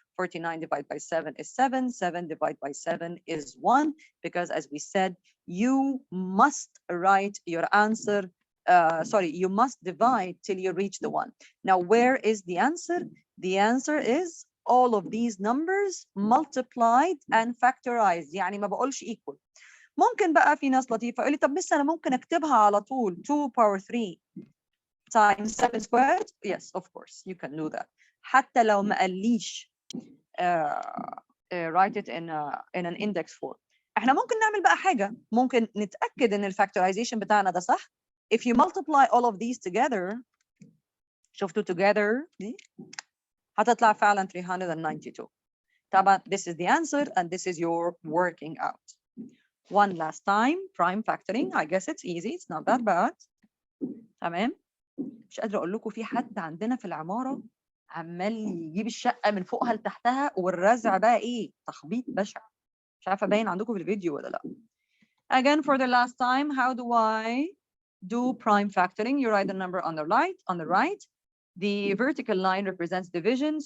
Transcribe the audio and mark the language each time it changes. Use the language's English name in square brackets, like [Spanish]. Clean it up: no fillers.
[English] 49 divided by 7 is 7, 7 divided by 7 is 1, because as we said, you must write your answer, you must divide till you reach the 1. Now where is the answer? The answer is all of these numbers multiplied and factorized. [Arabic] يعني ما بقولش equal. ممكن بقى في ناس لطيفة يقول لي طب بس أنا ممكن أكتبها على طول [English] 2 power 3 times 7 squared. Yes, of course, you can do that. [Arabic] حتى لو ما قاليش [English] write it in an index form. [Arabic] احنا ممكن نعمل بقى حاجة، ممكن نتأكد إن الفactorization بتاعنا ده صح. [English] If you multiply all of these together، [Arabic] شفتوا together دي هتطلع فعلا 392. [English] طبعا this is the answer and this is your working out. One last time, prime factoring. I guess it's easy. It's not that bad. تمام. [Arabic] مش قادرة أقول لكم في حد عندنا في العمارة عمال يجيب الشقة من فوقها لتحتها والرزع بقى إيه؟ تخبيط بشع. مش عارفة باين عندكم في الفيديو ولا لأ. [English] Again, for the last time, how do I do prime factoring? You write the number on the right. On the right, the vertical line represents division.